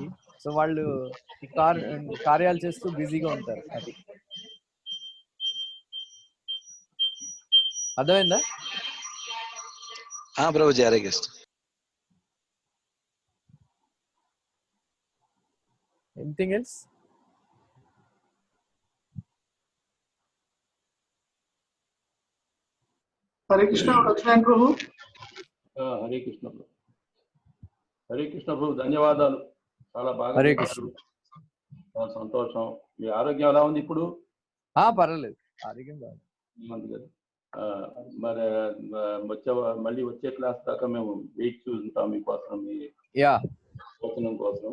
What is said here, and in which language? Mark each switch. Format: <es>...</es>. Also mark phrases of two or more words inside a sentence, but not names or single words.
<te>సో వాళ్ళు ఈ కార్యాలు చేస్తూ బిజీగా ఉంటారు. అది అర్థమైందా? ప్రభుజీ హరే కృష్ణ.</te> <en>anything else?</en> <te>हरे कृष्ण लक्ष्मण प्रभु. హరే కృష్ణ ప్రభు. హరే కృష్ణ ప్రభు, ధన్యవాదాలు. చాలా బాగా హరే కృష్ణ. చాలా సంతోషం. మీ ఆరోగ్యం ఎలా ఉంది ఇప్పుడు? పర్వాలేదు, ఆరోగ్యం బాగుంది కదా. మరి మళ్ళీ వచ్చే క్లాస్ దాకా మేము వెయిట్ చూస్తుంటాం మీకోసం, మీ వచనం కోసం.</te>